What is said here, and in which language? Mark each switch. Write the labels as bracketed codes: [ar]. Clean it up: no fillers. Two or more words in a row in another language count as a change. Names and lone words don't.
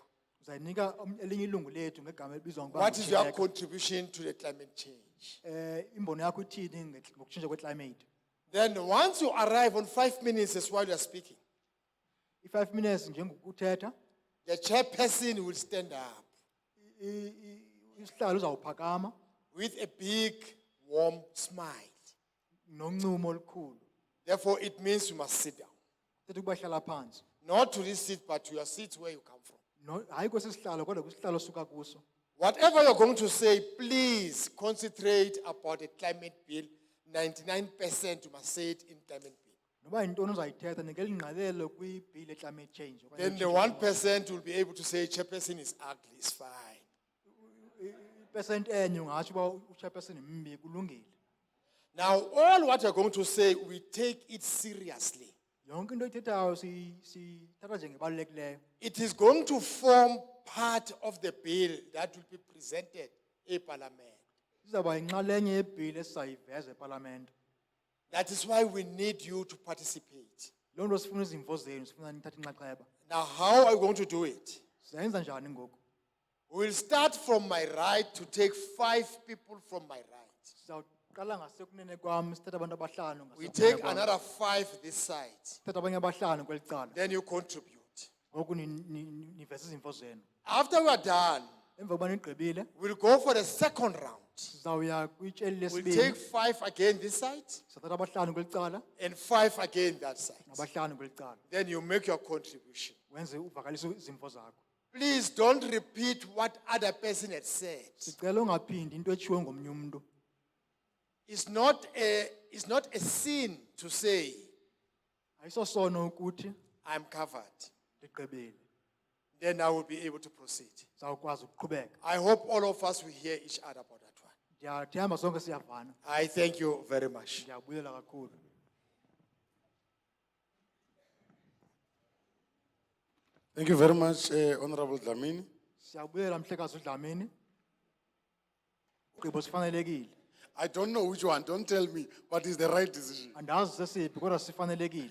[xh] Uzayinika elinye ilungu lethu ngegama elibizwa ngokuba [en] What is your [xh] nguChileka. [en] contribution to the climate change? [xh] Imbono yakho ithini ngokutshintsha kweclimate? [en] Then once you arrive on 5 minutes is while you are speaking, [xh] I-5 minutes njengokuthetha, [en] the chairperson will stand up [xh] isihlalo uzawuphakama [en] with a big, warm smile. [xh] noncumo olukhulu. [en] Therefore, it means you must sit down. [xh] Thetha ukuba hlala phansi. [en] Not to this seat, but to your seat where you come from. [xh] Hayi kwesi sihlalo kodwa kwisihlalo osuka kuso. [en] Whatever you're going to say, please concentrate about the climate bill. 99% you must say it in climate bill. [xh] Noba yintoni uzayithetha nikele ingqalelo kwibhili [en] climate change. [xh] okanye [en] Then the [xh] utshintsho [en] 1% will be able to say, chairperson is ugly, it's fine. [xh] i-percent enye ungatsho uba uchairperson mbi kulungile. [en] Now, all what you're going to say, we take it seriously. [xh] Yonke into oyithethayo siyithatha njengebalulekileyo. [en] It is going to form part of the bill that will be presented in Parliament. [xh] Izawuba yinxalenye yebhili esizayiveza epalamente. [en] That is why we need you to participate. [xh] Loo nto sifuna izimvo zenu, sifuna nithathe inxaxheba. [en] Now, how are we going to do it? [xh] Sizayenza njani ngoku? [en] We will start from my right to take 5 people from my right. [xh] Sizawuqala ngasekunene kwam sithethe abantu abahlanu [en] We [xh] ngasekunene [en] take [xh] kwam. [en] another 5 this side. [xh] Sithethe abanye abahlanu kweli cala. [en] Then you contribute. [xh] Ngoku nivese izimvo zenu. [en] After we are done, [xh] Emva kokuba nigqibile, [en] we'll go for a second round. [xh] sizawuya kwitsheli [en] We'll [xh] lesibini. [en] take 5 again this side [xh] Sizathatha abahlanu kweli cala, [en] and 5 again that side. [xh] nabahlanu kweli cala. [en] Then you make your contribution. [xh] Wenze uvakalise izimvo zakho. [en] Please don't repeat what other person had said. [xh] Sicela ungaphindi into etshiwe ngomnye umntu. [en] It's not a sin to say, [xh] Ayisosono ukuthi [en] I'm covered. [xh] ndigqibile. [en] Then I will be able to proceed. [xh] Zawukwazi ukuqhubeka. [en] I hope all of us will hear each other about that one. [xh] Ndiyathemba sonke siyavana. [en] I thank you very much. [xh] Ndiyabulela kakhulu. [en] Thank you very much, Honorable Dlamini. [xh] Siyabulela mhlekazi uDlamini. Ugqibo sifanelekile. [en] I don't know which one, don't tell me, but it's the right decision. [xh] Andazi sesiphi kodwa sifanelekile.